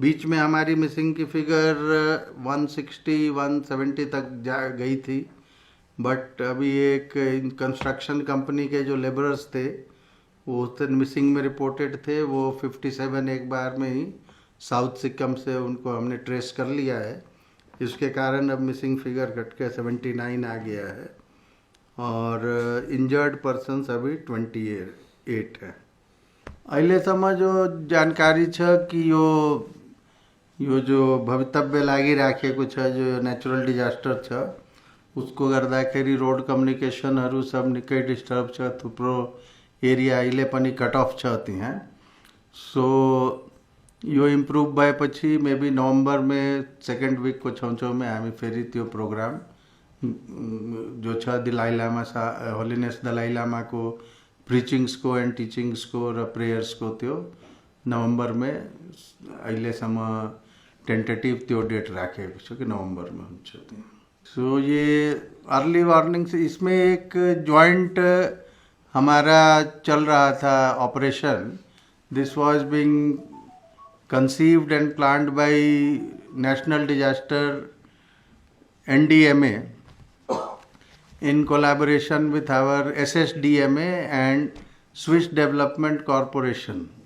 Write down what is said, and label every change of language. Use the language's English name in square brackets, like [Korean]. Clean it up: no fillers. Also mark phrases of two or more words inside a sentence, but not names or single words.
[Hindi] बीच में हमारी मिसिंग की फिगर 160 170 तक जा गई थी, बट अभी एक [English] construction company [Hindi] के जो लेबरर्स थे वो मिसिंग में रिपोर्टेड थे, वो 57 एक बार में ही साउथ सिक्किम से उनको हमने ट्रेस कर लिया है। इसके कारण अब [English] missing figure [Hindi] घट के 79 आ गया है और [English] injured persons [Hindi] अभी 28 है। [Nepali] अहिलेसम्म जो जानकारी छ कि यो जो भवितव्य लागिराखेको छ जो [English] natural disaster [Nepali] छ उसको गर्दाखेरि रोड कम्युनिकेसनहरू सब निकै डिस्टर्ब छ, थुप्रो एरिया अहिले पनि [English] cut off [Nepali] छ त्यहाँ। सो यो इम्प्रुभ भएपछि मेबी नवम्बर में [English] second week [Nepali] को छेउछेउमा हामी फेरि त्यो प्रोग्राम जो छ दलाई लामा होलिनेस दलाई लामाको प्रिचिङ्सको एन्ड टिचिङ्सको र प्रेयर्सको त्यो नवम्बर में अहिलेसम्म टेन्टेटिभ त्यो डेट राखेको छ कि नवम्बर में हुन्छ। [Hindi] सो ये [English] early warning [Hindi] से इसमें एक जॉइंट हमारा चल रहा था ऑपरेशन। [English] this was being conceived and planned by National Disaster NDMA in collaboration with our SSDMA and Swiss Development Corporation.